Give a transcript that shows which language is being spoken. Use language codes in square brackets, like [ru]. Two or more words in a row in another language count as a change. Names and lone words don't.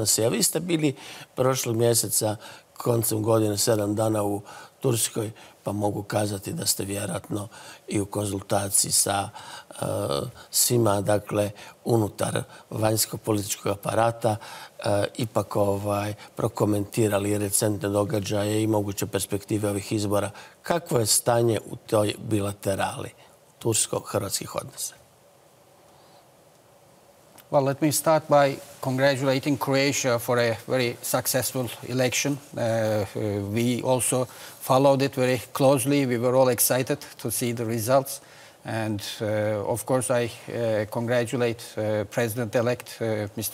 [hr] A vi ste bili prošlog mjeseca, koncem godine, 7 dana u Turskoj, pa mogu kazati da ste vjerojatno i u konzultaciji sa svima, dakle, unutar vanjsko-političkog aparata, ipak prokomentirali recentne događaje i moguće perspektive ovih izbora. Kakvo je stanje u toj bilaterali tursko-hrvatskih odnosa? [en] Well, let me start by congratulating Croatia for a very successful election. We also followed it very closely. We were all excited to see the results. And of course, I congratulate President-elect Mr.